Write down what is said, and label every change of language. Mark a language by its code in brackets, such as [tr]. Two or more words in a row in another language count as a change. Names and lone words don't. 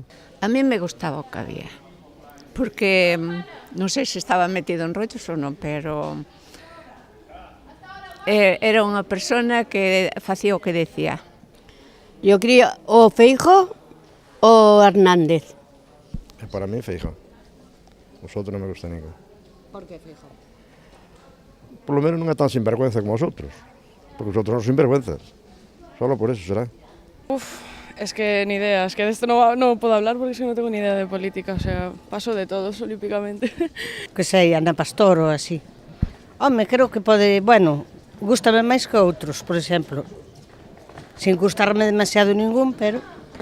[es] A mí me gustaba [gl] o que había, porque non sei se estaba metido en rollos ou non, pero era unha persona que facía o que decía. [es] Yo quería o Feijóo o Hernández. Para mí Feijóo. [gl] Os outros non me gusta ningún. Por que Feijóo? [es] Por lo menos [gl] non é tan sinvergüenza como os outros. Porque os outros son sinvergüenzas. [es] Solo por eso será. Es que ni idea, es que de esto no puedo hablar porque es que no tengo ni idea de política, o sea, paso de todos olímpicamente. [gl] Que sei, Ana Pastor ou así. Home, creo que pode, bueno, gústame máis que outros, por exemplo. [es] Sin gustarme demasiado ningún, pero